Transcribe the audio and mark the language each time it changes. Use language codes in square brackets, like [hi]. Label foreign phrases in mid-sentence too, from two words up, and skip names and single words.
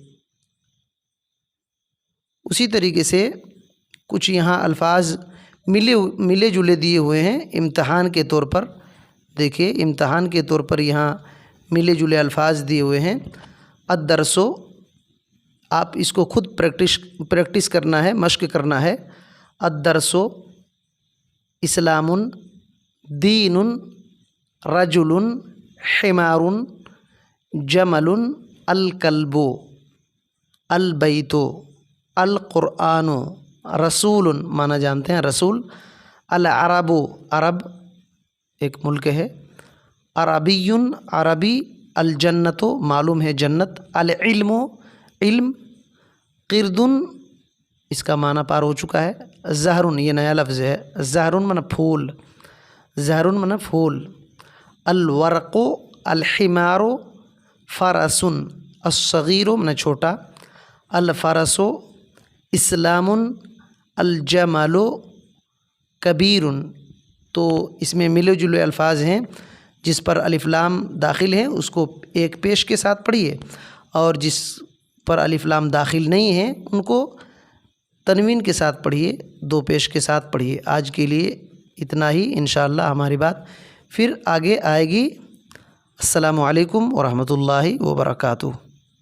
[ur] اسی طریقے سے کچھ یہاں الفاظ ملے جلے دیے ہوئے ہیں امتحان کے طور پر. دیکھیے امتحان کے طور پر یہاں ملے جلے الفاظ دیے ہوئے ہیں. الدرس، آپ اس کو خود پریکٹس کرنا ہے، مشق کرنا ہے. [ar] الدرسُ إسلامٌ، دينٌ، رجلٌ، حمارٌ، جملٌ، الكلبُ، البيتُ، القرآنُ، رسولٌ [ur] معنی جانتے ہیں رسول، العربُ عرب ایک ملک ہے، عربیٌ عربی، الجنۃُ معلوم ہے جنت، العلمُ علم، قردٌ اس کا معنی پار ہو چکا ہے، زہرٌ یہ نیا لفظ ہے، زہرٌ معنی پھول، زہرٌ معنی پھول, [ar] الورقُ، الحمارُ، فرسٌ، الصغيرُ [ur] معنی چھوٹا, [ar] الفرسُ، إسلامٌ، الجملُ، كبيرٌ. [ur] تو اس میں ملے جلے الفاظ ہیں، جس پر الف لام داخل ہے اس کو ایک پیش کے ساتھ پڑھیے، اور جس پر الف لام داخل نہیں ہے ان کو تنوین کے ساتھ پڑھیے، دو پیش کے ساتھ پڑھیے. آج کے لیے اتنا ہی، ان شاء اللہ ہماری بات پھر آگے آئے گی. [ar] السلام عليكم ورحمة الله وبركاته.